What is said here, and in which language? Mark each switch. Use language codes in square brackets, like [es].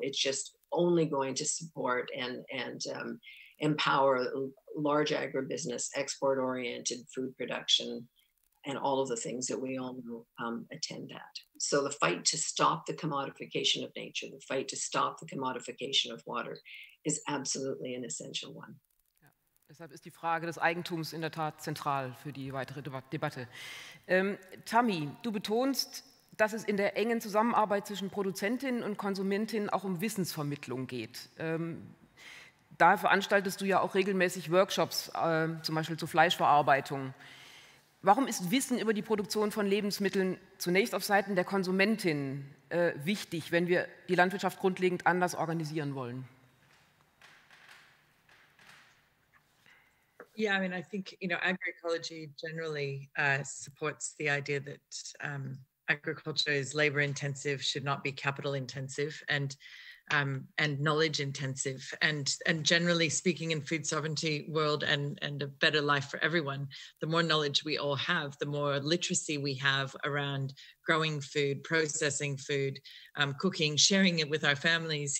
[en] It's just only going to support and empower large agribusiness, export-oriented food production, and all of the things that we all know attend that. So the fight to stop the commodification of nature, the fight to stop the commodification of water, is absolutely an essential one. [de] Deshalb ist die Frage des Eigentums in der Tat zentral für die weitere Debatte. Tammi, du betonst, dass es in der engen Zusammenarbeit zwischen Produzentinnen und Konsumentinnen auch um Wissensvermittlung geht. Daher veranstaltest du ja auch regelmäßig Workshops, zum Beispiel zur Fleischverarbeitung. Warum ist Wissen über die Produktion von Lebensmitteln zunächst auf Seiten der Konsumentinnen wichtig, wenn wir die Landwirtschaft grundlegend anders organisieren wollen? [en] Yeah, I mean, I think, agroecology generally supports the idea that agriculture is labor intensive, should not be capital intensive, and knowledge intensive. And generally speaking, in food sovereignty world and a better life for everyone, the more knowledge we all have, the more literacy we have around growing food, processing food, cooking, sharing it with our families.